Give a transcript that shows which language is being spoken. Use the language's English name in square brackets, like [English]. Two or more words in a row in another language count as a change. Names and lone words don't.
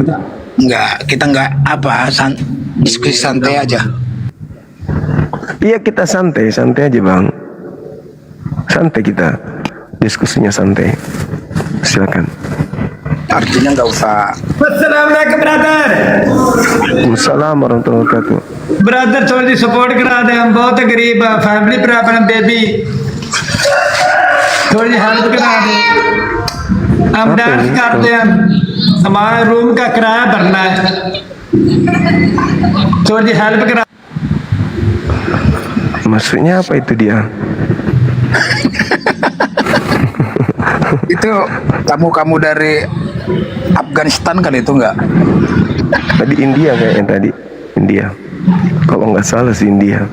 [Indonesian] Kita diskusi santai aja. Iya, kita santai aja, Bang. Santai kita. Diskusinya santai. Silakan. Artinya gak usah. [Arabic] Assalamualaikum brother। السلام عليكم ورحمة الله وبركاته. [Hindi] ब्रदर थोड़ी सी सपोर्ट करा दे, हम बहुत गरीब है, [English] family problem baby, [Hindi] थोड़ी हेल्प करा दे। हम डांस करते हैं, हमारे रूम का किराया भरना है, थोड़ी हेल्प करा। [Indonesian] Maksudnya apa itu dia? Itu kamu dari Afghanistan kali itu enggak? Tadi India kayaknya tadi. India. Kalau nggak salah sih India.